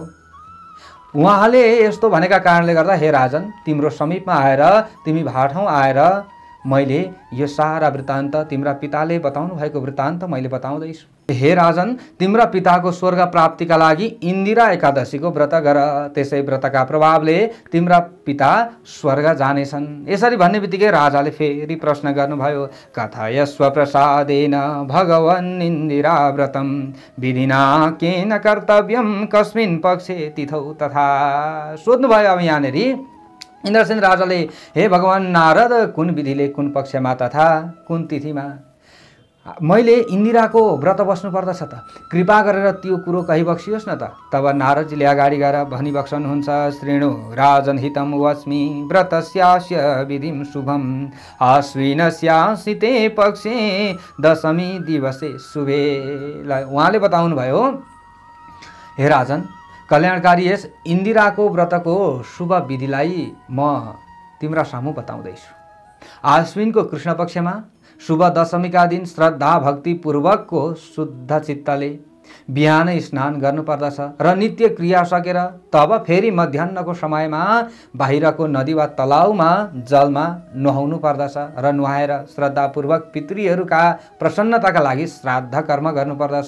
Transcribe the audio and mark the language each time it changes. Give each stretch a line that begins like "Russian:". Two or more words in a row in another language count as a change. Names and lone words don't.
Nepali: उहाँले यस्तो भनेका कारणले गर्दा हे राजन, तिम्रो समीपमा आएर, तिमी भाठाउँ आएर मैले यो सारा वृत्तान्त, तिम्रा पिताले बताउनु भएको वृत्तान्त मैले बताउँदैछु। हे राजन, तिम्रा पिताको स्वर्ग प्राप्तिका लागि इन्दिरा एकादशीको व्रत गर। त्यसै व्रतका प्रभावले तिम्रा पिता स्वर्ग जानेछन्। यसरी भन्ने बित्तिकै राजाले फेरि प्रश्न गर्नुभयो,
Sanskrit: कथयस्व प्रसादेन भगवन् इन्दिरा व्रतम विधिना केन कर्तव्यम कस्मिन् पक्षे तिथौ तथा।
Nepali: सोध्नुभयो अब यहाँनिर इन्द्रसेन राजाले, हे भगवान नारद, कुन विधिले, कुन पक्षमा तथा कुन तिथिमा मैले इन्दिराको व्रत बस्नु पर्दछ त? कृपा गरेर त्यो कुरो कहिबक्सियोस् न त। तब नारदजीले अगाडि गएर भनिबक्सनुहुन्छ,
Sanskrit: श्रेणु राजन हितम वस्मि व्रतस्यास्य विधिम शुभम आश्विनस्यासिते पक्षे दशमी दिवसे शुभे।
Nepali: उहाँले बताउनु भयो, हे राजन, कल्याणकारी यस इन्दिराको व्रतको शुभ विधिलाई म तिम्रा सामु बताउँदैछु। आश्विनको कृष्ण पक्षमा शुभ दशमीका दिन श्रद्धा भक्तिपूर्वकको शुद्ध चित्तले बिहानै स्नान गर्नुपर्दछ र नित्य क्रिया सकेर तब फेरि मध्याह्नको समयमा बाहिरको नदी वा तलाउमा जलमा नुहाउनु पर्दछ र नुहाएर श्रद्धापूर्वक पितृहरूका प्रसन्नताका लागि श्राद्ध कर्म गर्नुपर्दछ।